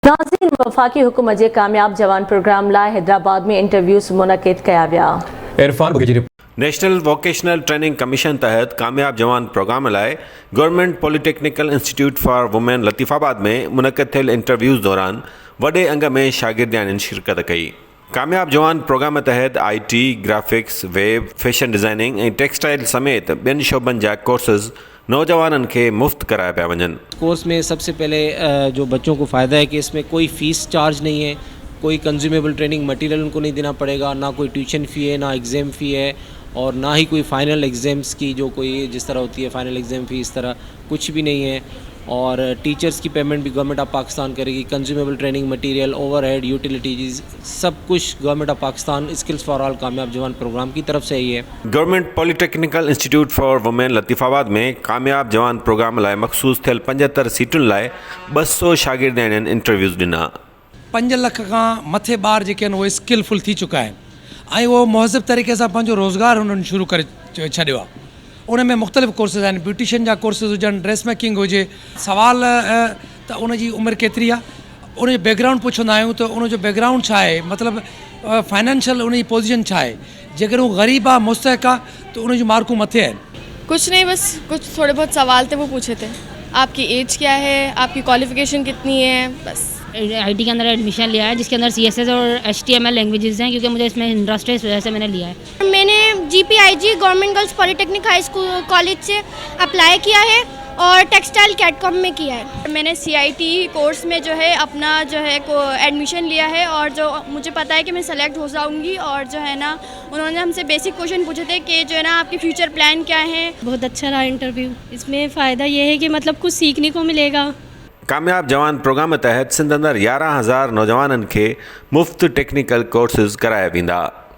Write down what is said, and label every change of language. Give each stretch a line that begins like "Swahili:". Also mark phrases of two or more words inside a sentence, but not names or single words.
Sindhi: नाज़रीन, वफाकी हुकूमत जे कामयाब जवान प्रोग्राम लाइ हैदराबाद में इंटरव्यूज़ मुनक़िद कया विया। इरफान बुखेरी। नेशनल वोकेशनल ट्रेनिंग कमीशन तहत कामयाब जवान प्रोग्राम लाइ गवर्नमेंट पॉलिटेक्निकल इंस्टीट्यूट फॉर वुमेन लतीफ़ाबाद में मुनक़िद थियल इंटरव्यूज़ दौरान वॾे अंग में शागिर्दियाननि शिरकत कई। कामयाब जवान प्रोग्राम तहत IT, ग्राफिक्स, वेब,
English: fashion designing
Sindhi: ऐं टेक्सटाइल समेत ॿियनि शोबनि जा कोर्सेज़ नौजवाननि खे मुफ़्त कराया पिया वञनि।
Urdu: کورس میں سب سے پہلے جو بچوں کو فائدہ ہے کہ اس میں کوئی
English: fees charge
Urdu: نہیں ہے، کوئی
English: consumable training material
Urdu: ان کو نہیں دینا پڑے گا، نہ کوئی
English: tuition fee
Urdu: ہے، نہ
English: exam fee
Urdu: ہے اور نہ ہی کوئی
English: final exams
Urdu: کی جو کوئی جس طرح ہوتی ہے
English: final exam fee,
Urdu: اس طرح کچھ بھی نہیں ہے. اور ٹیچرز کی پیمنٹ بھی گورنمنٹ آف پاکستان کرے گی.
English: consumable training material, overhead, utilities
Urdu: سب کچھ گورنمنٹ آف پاکستان سکلز فار آل کامیاب جوان پروگرام کی طرف سے ہی ہے.
Sindhi: गवर्नमेंट पॉलिटेक्निकल इंस्टीट्यूट फॉर वुमेन लतीफ़ाबाद में कामयाब जवान प्रोग्राम लाइ मखसूस थियल 75 सीटुनि लाइ 200 शागिर्दियाननि इंटरव्यूज़ ॾिना। 5 लख खां मथे ॿार जेके आहिनि उहे स्किलफुल थी चुका आहिनि ऐं उहो मुहज़िब तरीक़े सां पंहिंजो रोज़गार हुननि शुरू करे छॾियो आहे। उन में मुख़्तलिफ़ कोर्सिस आहिनि, ब्यूटिशियन जा कोर्सिस हुजनि,
English: dress making
Sindhi: हुजे। सवाल त उन जी उमिरि केतिरी आहे, उन जो बैकग्राउंड पुछंदा आहियूं त उन जो बैकग्राउंड छा आहे, मतिलबु फाइनेंशियल उन जी पोजीशन छा आहे। जेकर हू ग़रीब आहे, मुस्तहिक़ आहे त उन जूं मार्कूं मथे आहिनि।
Urdu: کچھ نہیں، بس کچھ تھوڑے بہت سوال تھے وہ پوچھے تھے۔ آپ کی ایج کیا ہے، آپ کی کوالیفکیشن کتنی ہے، بس. IT کے اندر ایڈمیشن لیا ہے جس کے اندر CSS اور HTML لینگویجز ہیں، کیونکہ مجھے اس میں انٹرسٹ ہے، اس وجہ سے میں نے لیا ہے. میں نے GPIG گورنمنٹ گرلز پولی ٹیکنک ہائی سکول کالج سے اپلائی کیا ہے اور ٹیکسٹائل کیٹکام میں کیا ہے. میں نے CIT کورس میں جو ہے اپنا جو ہے ایڈمیشن لیا ہے اور جو مجھے پتا ہے کہ میں سلیکٹ ہو جاؤں گی. اور جو ہے نا انہوں نے ہم سے
English: basic question
Urdu: پوچھے تھے کہ جو ہے نا آپ کے
English: future plan
Urdu: کیا ہے. بہت اچھا رہا انٹرویو۔ اس میں فائدہ یہ ہے کہ مطلب کچھ سیکھنے کو ملے گا.
Sindhi: कामयाब जवान प्रोग्राम तहत सिंध अंदर 11,000 नौजवाननि खे मुफ़्त
English: technical courses
Sindhi: कराया वेंदा।